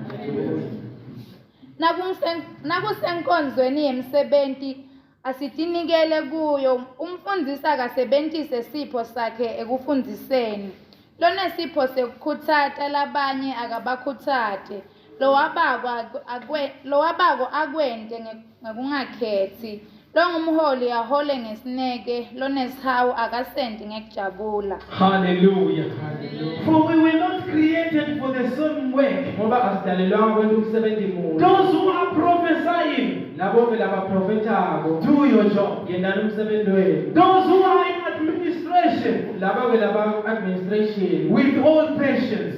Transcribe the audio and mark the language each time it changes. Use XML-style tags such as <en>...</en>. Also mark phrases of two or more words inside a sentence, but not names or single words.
<ss>Nakusenkonzweni yemsebenzi asitinikele kuyo umfundisi akasebenzise sipho sakhe ekufundiseni. Lonesipho sekukhuthata labanye akabakhuthate. Lowabako akwente ngekungakhethi. Longumholi ahole ngesineke, lonesihawu akasende ngekujabula.</ss> <en>Hallelujah. For we were not created for the same work. Those who are prophesying, do your job. Those who are in administration, with all patience.</en>